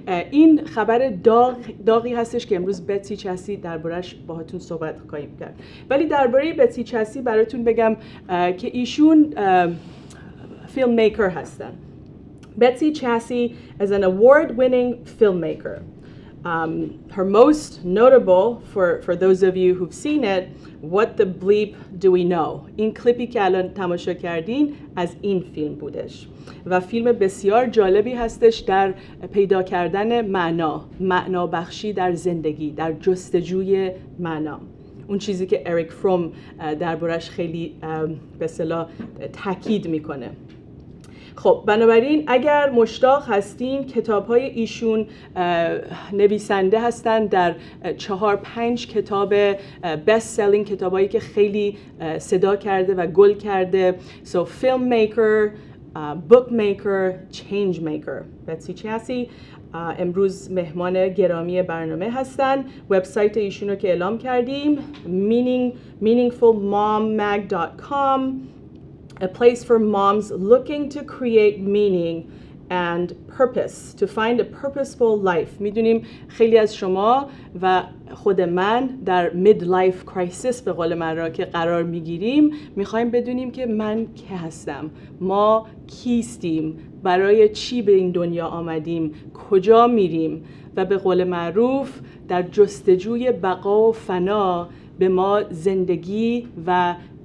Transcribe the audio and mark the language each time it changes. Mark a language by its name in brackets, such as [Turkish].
[Persian] این خبر داغی هستش که امروز بتسیچاسی دربارش باهاتون صحبت خواهیم کرد. ولی درباره بتسیچاسی براتون بگم که ایشون فیلممیکر هستن. [English] BetsyChasse is an award-winning filmmaker. Her most notable, for those of you who've seen it, What the Bleep Do We Know? [Persian] این کلیپی که الان تماشا کردین از این فیلم بودش و فیلم بسیار جالبی هستش در پیدا کردن معنا بخشی در زندگی، در جستجوی معنا. اون چیزی که اریک فروم دربارش خیلی به اصطلاح تاکید میکنه. خب بنابراین اگر مشتاق هستین کتاب‌های ایشون نویسنده هستن در 4-5 کتاب [English] best selling [Persian] کتابایی که خیلی صدا کرده و گل کرده. [English] So filmmaker, bookmaker, change maker. [Persian] BetsyChasse امروز مهمان گرامی برنامه هستن. وبسایت ایشون رو که اعلام کردیم [English] meaningfulmommag.com. A place for moms looking to create meaning and purpose, to find a purposeful life. [Persian] میدونیم خیلی از شما و خود من در midlife crisis به قول من را که قرار میگیریم، میخوایم بدونیم که من کی هستم، ما کیستیم، برای چی به این دنیا آمدیم، کجا میریم، و به قول معروف در جستجوی بقا و فنا به ما زندگی و